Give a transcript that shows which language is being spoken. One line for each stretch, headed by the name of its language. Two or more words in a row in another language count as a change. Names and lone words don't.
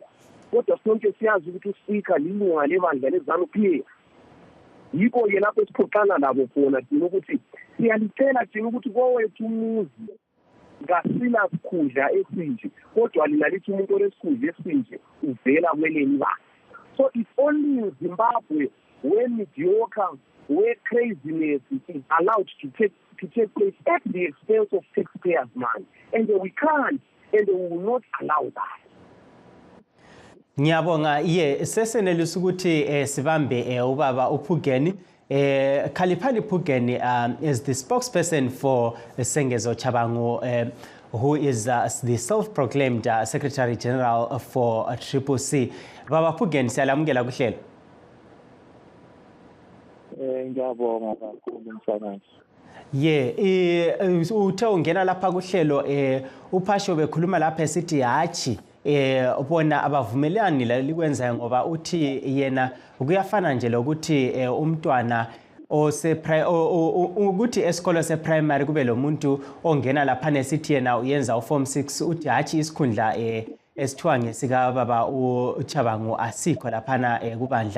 North Ndebele: Kodwa sonke siyazi ukuthi uSpeaker lilunga lebandla leZANU-PF. Yikho ke lapho sixoxana labo khona thina ukuthi siyalicela thina ukuthi kowethu umuzi ngasila sikhundla esinje, kodwa lina lithi umuntu olesikhundla esinje uvela kweleni bani.
English: So it's only in Zimbabwe where mediocre, where craziness is allowed to take place at the expense of taxpayers' money, and we can't and we will not allow that.
North Ndebele: Ngiyabonga sesenelisa ukuthi sibambe ubaba uPhugeni.
English: Khaliphani Phugeni is the spokesperson for Sengezo Chabangu, who is the self-proclaimed Secretary General for CCC.
North Ndebele: Baba Phugeni, siyalamukela kuhlelo. Ngiyabonga kakhulu mfana. Uthe ungena lapha kuhlelo uPhasho bekhuluma lapha esithi hathi bona abavumelani lalikwenza ngoba uthi yena kuyafana nje lokuthi umntwana ukuthi esikolo seprimary kube lo muntu ongena lapha nesithi yena uyenza uForm 6 uthi hathi isikhundla esithiwa ngesika baba uChabangu asikho laphana kubandla.